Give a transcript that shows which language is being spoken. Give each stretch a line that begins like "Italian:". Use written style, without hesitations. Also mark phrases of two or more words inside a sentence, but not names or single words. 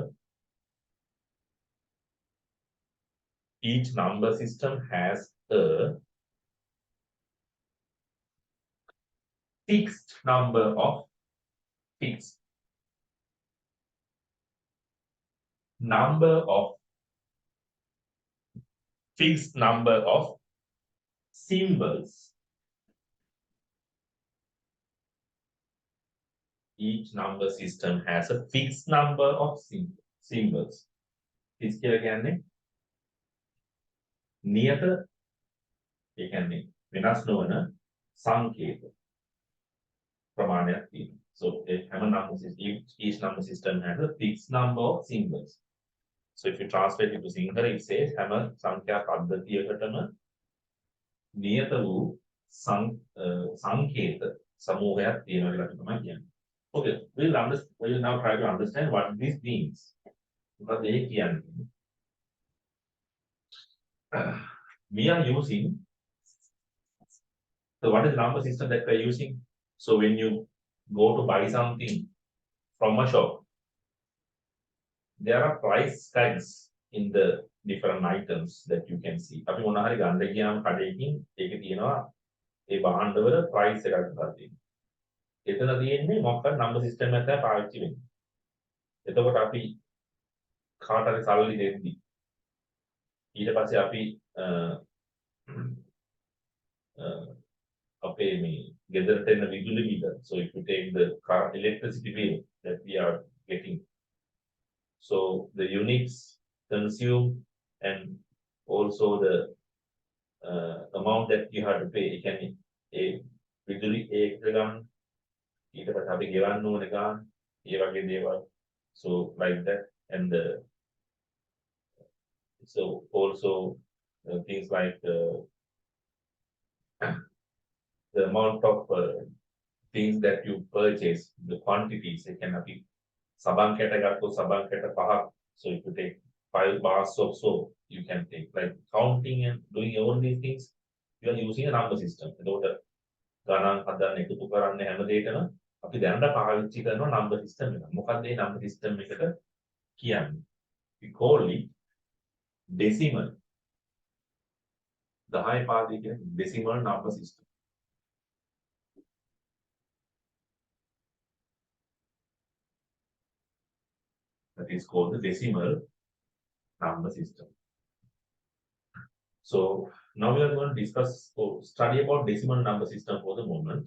English: each number system has a fixed number of fixed number of fixed number of symbols. Each number system has a fixed number of symbols.
Sinhala: Fixed කියලා කියන්නේ නියත ඒ කියන්නේ වෙනස් නොවන සංකේත ප්‍රමාණයක් තියෙනවා.
English: So හැම number system each number system has a fixed number of symbols. So if you translate it to Sinhala, it says
Sinhala: හැම සංඛ්‍යා පද්ධතියකටම නියත වූ සංකේත සමූහයක් තියෙනවා කියලා තමයි කියන්නේ.
English: Okay, we'll now try to understand what this means. Because we are using, so what is the number system that we are using? So when you go to buy something from a shop, there are price tags in the different items that you can see.
Sinhala: අපි මොනවා හරි ගන්න ගියාම කඩේකින් ඒකේ තියෙනවා ඒ භාණ්ඩවල price එකක් දාලා තියෙනවා. එතන තියෙන්නේ මොකක්ද
English: number system
Sinhala: එකක් තමයි පාවිච්චි වෙන්නේ. එතකොට අපි කාට හරි සල්ලි දෙද්දි ඊට පස්සේ අපි අපේ මේ ගෙදරට එන විදුලි බිල.
English: So if you take the car electricity bill that we are getting, so the units consumed and also the amount that you have to pay,
Sinhala: ඒ කියන්නේ ඒ විදුලි ඒක ගන්න ඊට පස්සේ අපි ගෙවන්න ඕන ගන්න ඒ වගේ දේවල්.
English: So like that, and so also things like the amount of things that you purchase, the quantities. It can be sabang ketagato sabang keta pahak. So if you take 5 bars of soap, you can take like counting and doing all these things. You are using a number system.
Sinhala: ගණන් හදන්න එකතු කරන්න හැම දෙයකම අපි දැනට පාවිච්චි කරන
English: number system
Sinhala: එක. මොකක්ද මේ
English: number system
Sinhala: එකට කියන්නේ?
English: We call it decimal.
Sinhala: 10 පාදේ කියන
English: decimal number system. That is called the decimal number system. So now we are going to discuss or study about decimal number system for the moment.